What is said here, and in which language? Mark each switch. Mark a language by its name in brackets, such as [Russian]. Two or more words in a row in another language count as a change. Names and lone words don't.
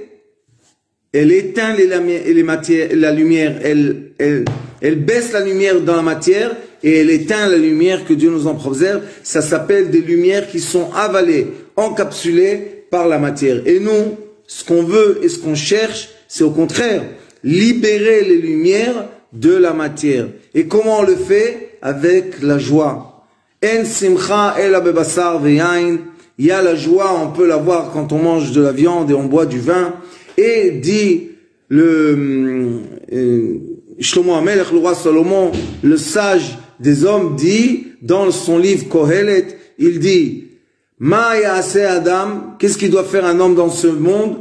[French] Elle éteint les matières, la lumière, elle baisse la lumière dans la matière et elle éteint la lumière que Dieu nous en préserve. Ça s'appelle des lumières qui sont avalées, encapsulées par la matière. Et nous, ce qu'on veut et ce qu'on cherche, c'est au contraire, libérer les lumières de la matière. Et comment on le fait? Avec la joie. [Hebrew] אין שמחה אלא בבשר ויין. [French] Il y a la joie, on peut la voir quand on mange de la viande et on boit du vin. Et dit Shlomo HaMelech, le roi Salomon, le sage des hommes, dit dans son livre Kohelet, il dit [Hebrew] מה יעשה אדם, [French] qu'est-ce qu'il doit faire un homme dans ce monde?